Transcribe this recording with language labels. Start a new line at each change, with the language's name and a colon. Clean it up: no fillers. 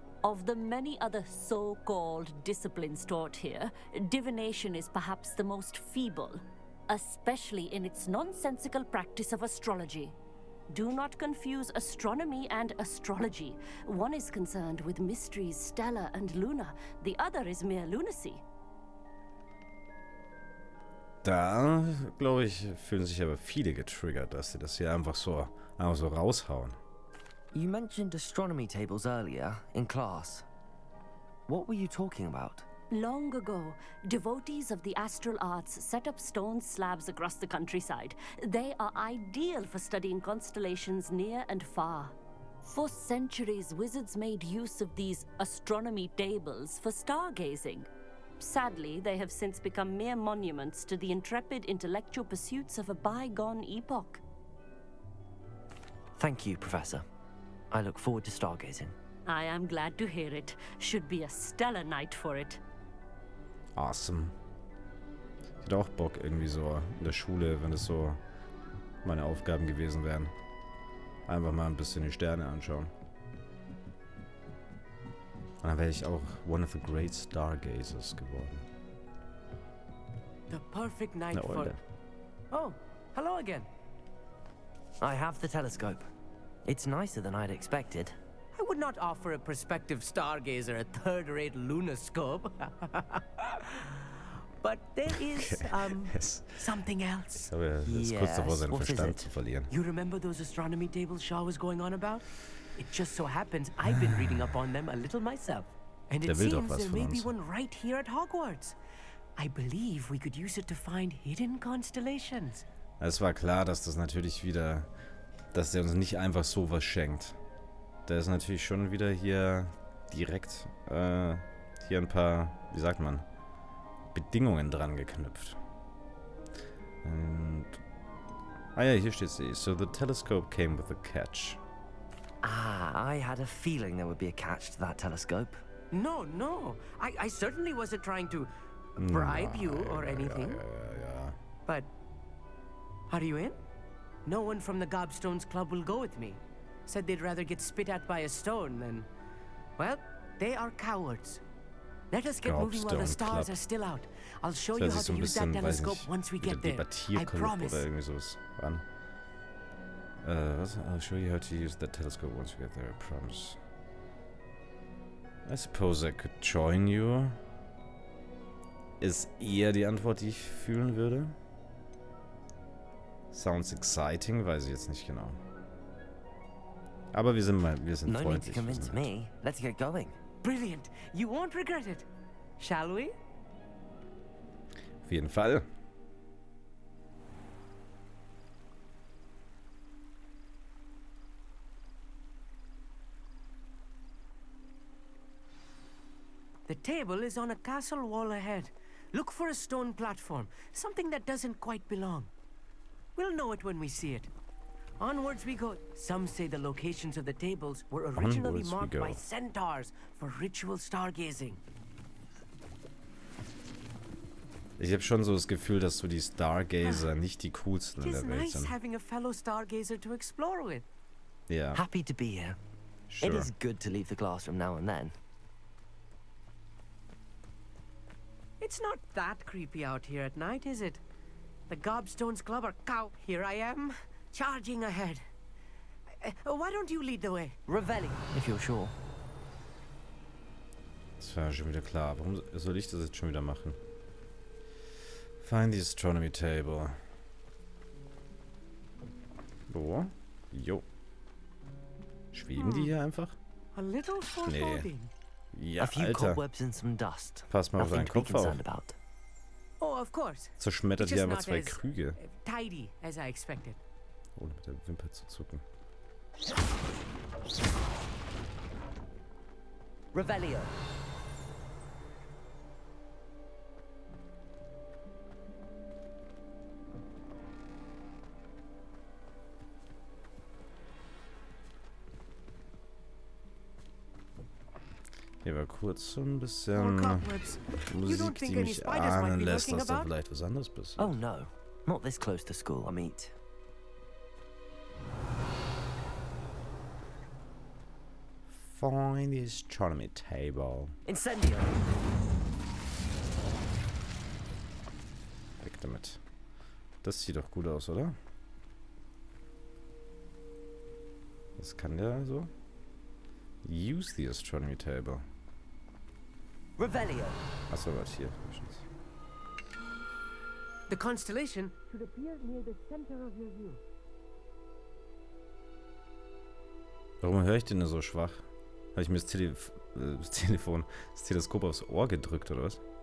English: Of the many other so-called disciplines taught here, divination is perhaps the most feeble, especially in its nonsensical practice of astrology. Do not confuse astronomy and astrology. One is concerned with mysteries stellar and lunar, the other is mere lunacy.
German: Da, glaube ich, fühlen sich aber viele getriggert, dass sie das hier einfach so raushauen.
English: You mentioned astronomy tables earlier, in class. What were you talking about? Long ago, devotees of the astral arts set up stone slabs across the countryside. They are ideal for studying constellations near and far. For centuries, wizards made use of these astronomy tables for stargazing. Sadly, they have since become mere monuments to the intrepid intellectual pursuits of a bygone epoch. Thank you, Professor. I look forward to stargazing. I am glad to hear it. Should be a stellar night for it. Awesome.
German: Ich hätte auch Bock irgendwie so in der Schule, wenn es so meine Aufgaben gewesen wären. Einfach mal ein bisschen die Sterne anschauen. Und dann wäre ich auch
English: one of the great stargazers
German: geworden.
English: The perfect night
German: Na,
English: for... Olde. Oh, hello again. I have the telescope. It's nicer than I'd expected. I would not offer a prospective stargazer a third-rate lunoscope. But there is, Yes. something else.
German: Ich glaube, er ist kurz davor, seinen Verstand zu verlieren.
English: You remember those astronomy tables Shaw was going on about? It just so happens I've been reading up on them a little myself. And it seems there may be one right here at Hogwarts. I believe we could use it to find hidden constellations.
German: Es war klar, dass das natürlich wieder, dass der uns nicht einfach so was schenkt. Der ist natürlich schon wieder hier direkt hier ein paar, wie sagt man, Bedingungen dran geknüpft. Und ah ja, hier steht sie.
English: So the telescope came with a catch. Ah, I had a feeling there would be a catch to that telescope. No, no. I certainly wasn't trying to bribe you or anything. But are you in? No one from the Gobstones Club will go with me. Said they'd rather get spit at by a stone than... Well, they are cowards. Let us get moving while the stars are still out. I'll show you how to use that telescope once we get there. I promise.
German: Oder irgendwie sowas. Wann? Was?
English: I'll show you how to use that telescope once we get there, I promise. I suppose I could join you.
German: Ist eher die Antwort, die ich fühlen würde.
English: Sounds exciting,
German: weiß ich jetzt nicht genau. Aber wir sind freundlich.
English: No need to convince me. Let's get going. Brilliant. You won't regret it. Shall we?
German: Auf jeden Fall.
English: The table is on a castle wall ahead. Look for a stone platform, something that doesn't quite belong. We'll know it when we see it. Onwards we go. Some say the locations of the tables were originally marked by centaurs for ritual stargazing.
German: Ich habe schon so das Gefühl, dass so die Stargazer nicht die coolsten in der Welt sind.
English: It's nice having a fellow stargazer to explore with. Yeah. Happy to be here. Sure. It is good to leave the classroom now and then. It's not that creepy out here at night, is it? The Gobstones Club are cow. Here I am, charging ahead. Why don't you lead the way? Revelli, if you're sure.
German: Das war schon wieder klar. Warum soll ich das jetzt schon wieder machen?
English: Find the astronomy table.
German: Wo? Jo. Schweben die hier einfach?
English: A little foreboding.
German: Ja,
English: a few
German: Alter.
English: cobwebs and some dust.
German: Pass mal auf deinen Kopf auf.
English: Oh, of course.
German: Zerschmettert hier einfach zwei Krüge.
English: Tidy as I expected.
German: Ohne mit der Wimper zu zucken.
English: Revelio.
German: Hier war kurz so ein bisschen Musik, die mich ahnen lässt, dass da vielleicht was anderes passiert.
English: Oh no, not this close to school, I mean. Find the astronomy table. Incendio.
German: Weg damit. Das sieht doch gut aus, oder? Was kann der so?
English: Use the astronomy table. Revelio.
German: Achso, warte, hier.
English: The constellation should appear near the center of your view.
German: Warum höre ich den so schwach? Habe ich mir das Teleskop aufs Ohr gedrückt, oder was?